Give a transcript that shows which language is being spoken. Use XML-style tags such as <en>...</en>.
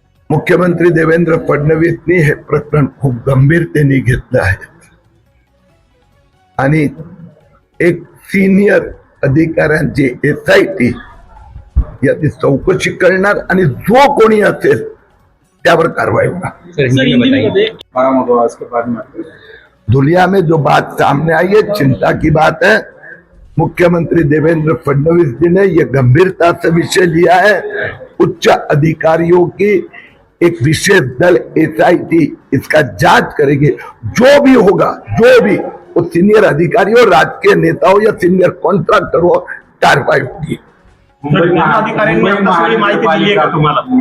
<mr>मुख्यमंत्री देवेंद्र फडणवीसनी हे प्रकरण खूप गंभीरतेने घेतलं आहे आणि एक सिनियर अधिकाऱ्यांची SIT याची चौकशी करणार आणि जो कोणी असेल त्यावर कारवाई होणार.</mr> <hi>सर हिंदी में बताइए बारामती आज के बाद में दुनिया में जो बात सामने आई है चिंता की बात है. मुख्यमंत्री देवेंद्र फडणवीस जी ने ये गंभीरता से विषय लिया है. उच्च अधिकारियों की एक विशेष दल SIT इसका जांच करेगी. जो भी होगा, जो भी वो सीनियर अधिकारी हो, राजकीय नेता हो या सीनियर कॉन्ट्रैक्टर हो, कार्रवाई होगी.</hi> <mr>जिल्हाधिकाऱ्यांनी आता सगळी माहिती दिली आहे का तुम्हाला?</mr>